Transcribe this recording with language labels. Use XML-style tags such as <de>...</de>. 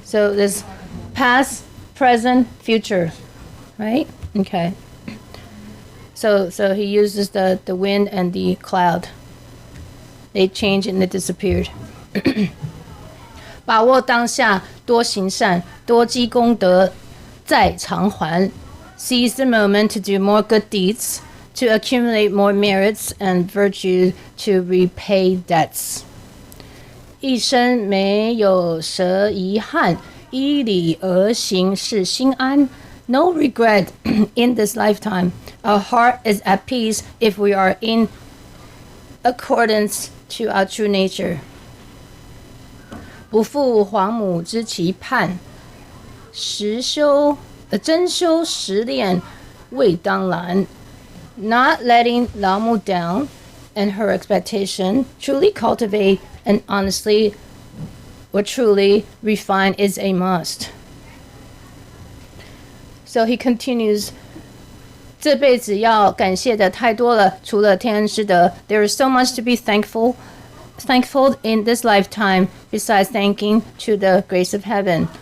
<en>So there's past, present, future, right? Okay. So he uses the wind and the cloud. They change and they disappeared.</en> <zh>把握当下，多行善，多积功德，再偿还。</zh> <en>Seize the moment to do more good deeds, to accumulate more merits and virtue, to repay debts.</en> <zh>一生没有什遗憾，依理而行是心安。</zh> <en>No regret in this lifetime. Our heart is at peace if we are in accordance to our true nature.</en> <zh>不负皇母之期盼，真修实练未当然。</zh> <en>Not letting 老母 down and her expectation, truly cultivate and honestly or truly refine is a must. So he continues,</en> <zh>这辈子要感谢的太多了，除了天恩师德</zh> <en>there is so much to be thankful in this lifetime besides thanking to the grace of heaven.</en>